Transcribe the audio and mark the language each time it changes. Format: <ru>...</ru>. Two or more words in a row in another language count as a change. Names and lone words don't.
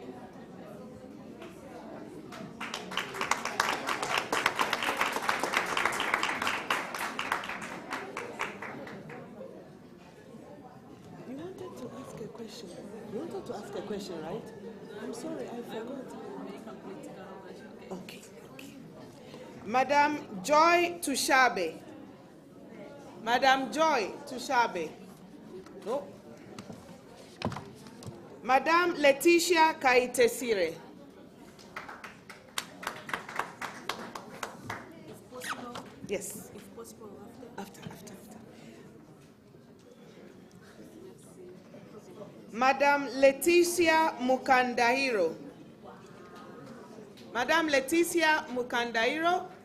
<en>You wanted to ask a question, right? I'm sorry, I forgot. Okay. Madame Joy Tushabe. Madame Joy Tushabe. No. Madame Letitia Kaitesire. Yes. If possible, After. Madame Leticia Mukandahiro. Madame Leticia Mukandahiro.</en>